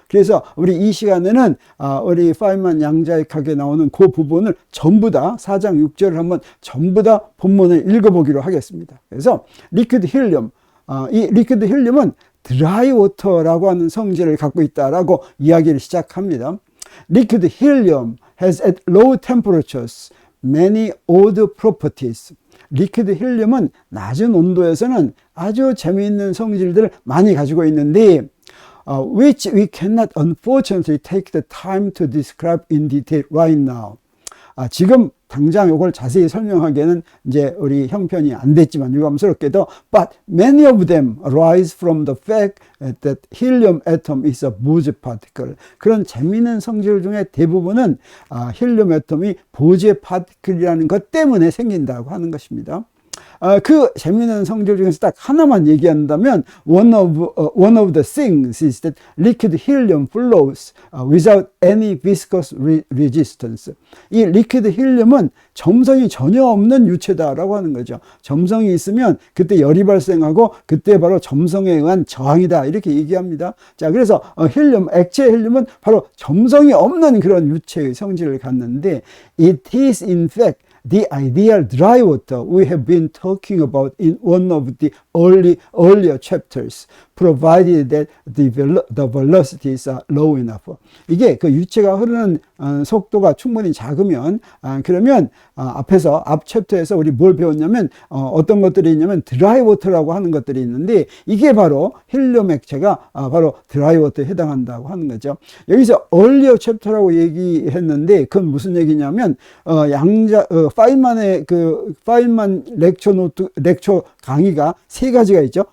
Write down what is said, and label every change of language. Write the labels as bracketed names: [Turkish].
[Korean] 그래서 우리 이 시간에는 우리 파인만 양자역학에 나오는 그 부분을 전부 다 4장 6절을 한번 전부 다 본문을 읽어보기로 하겠습니다. 그래서 리퀴드 힐륨, 이 리퀴드 힐륨은 드라이 워터라고 하는 성질을 갖고 있다라고 이야기를 시작합니다. [English] Liquid helium has at low temperatures many odd properties. [Korean] 리퀴드 힐륨은 낮은 온도에서는 아주 재미있는 성질들을 많이 가지고 있는데, [English] which we cannot unfortunately take the time to describe in detail right now. [Korean] 지금 당장 이걸 자세히 설명하기에는 이제 우리 형편이 안 됐지만 유감스럽게도 [English] but many of them arise from the fact that helium atom is a Bose particle. [Korean] 그런 재미있는 성질 중에 대부분은 힐륨 애톰이 보제 파티클이라는 것 때문에 생긴다고 하는 것입니다. 그 재미있는 성질 중에서 딱 하나만 얘기한다면 [English] one of the things is that liquid helium flows without any viscous resistance. [Korean] 이 리퀴드 힐륨은 점성이 전혀 없는 유체다라고 하는 거죠. 점성이 있으면 그때 열이 발생하고 그때 바로 점성에 의한 저항이다 이렇게 얘기합니다. 자, 그래서 힐륨, 액체 힐륨은 바로 점성이 없는 그런 유체의 성질을 갖는데, [English] it is in fact the ideal dry water we have been talking about in one of the earlier chapters, provided that the velocities are low enough. [Korean] 이게 그 유체가 흐르는 속도가 충분히 작으면, 그러면 앞에서 앞 챕터에서 우리 뭘 배웠냐면 어떤 것들이 있냐면 드라이 워터라고 하는 것들이 있는데, 이게 바로 힐륨 액체가 바로 드라이 워터에 해당한다고 하는 거죠. 여기서 [English] earlier chapter [Korean] 라고 얘기했는데 그건 무슨 얘기냐면 파인만의 파인만 렉처 강의가 3가지가 있죠.